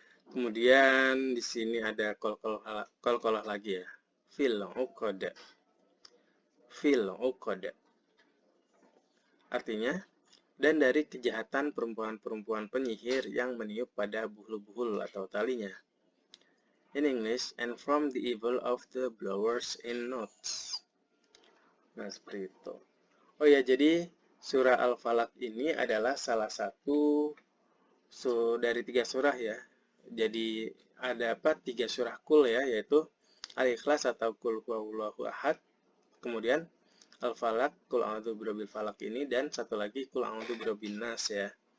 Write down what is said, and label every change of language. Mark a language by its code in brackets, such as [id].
[id] Kemudian di sini ada qalqalah lagi ya. [ar] Fil 'uqad. Fil 'uqad. [id] Artinya, dan dari kejahatan perempuan-perempuan penyihir yang meniup pada buhul-buhul atau talinya. [en] In English, and from the evil of the blowers in knots. [id] Nah, seperti itu. Oh ya, jadi surah Al-Falaq ini adalah salah satu dari 3 surah ya. Jadi ada 3 surah kul ya, yaitu Al-Ikhlas atau Qul Huwallahu Ahad, kemudian Al-Falaq, Qul A'udzu Birabbil Falaq ini, dan satu lagi Qul A'udzu Birabbin Nas ya.